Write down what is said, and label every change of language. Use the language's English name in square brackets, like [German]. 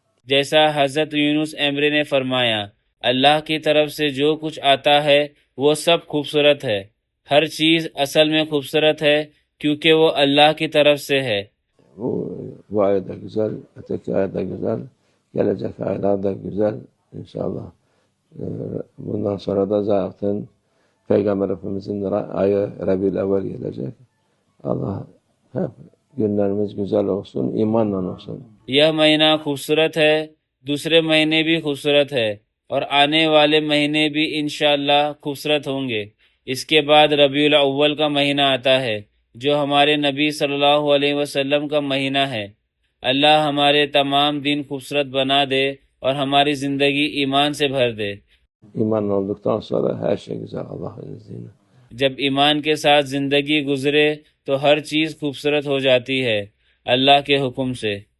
[Urdu] جیسا حضرت یونس ایمرے نے فرمایا اللہ کی طرف سے جو کچھ آتا ہے وہ سب خوبصورت ہے. ہر چیز اصل میں خوبصورت ہے کیونکہ وہ اللہ کی طرف سے ہے. [Turkish] Bu ay da güzel, öteki ay da güzel, gelecek aylar da güzel inşallah. Bundan sonra da zaten Peygamber Efendimizin ayı Rabi'l Evvel gelecek. Allah hep günlerimiz güzel olsun, imanla olsun. [Urdu] یہ مہینہ خوبصورت ہے، دوسرے مہینے بھی خوبصورت ہے اور آنے والے مہینے بھی انشاءاللہ خوبصورت ہوں گے. اس کے بعد ربیع الاول کا مہینہ آتا ہے جو ہمارے نبی صلی اللہ علیہ وسلم کا مہینہ ہے. اللہ ہمارے تمام دن خوبصورت بنا دے اور ہماری زندگی ایمان سے بھر دے. [Turkish] İmanla olduktan sonra her şey güzel Allah'ın izniyle. [Urdu] جب ایمان کے ساتھ زندگی گزرے تو ہر چیز خوبصورت ہو جاتی ہے اللہ کے حکم سے.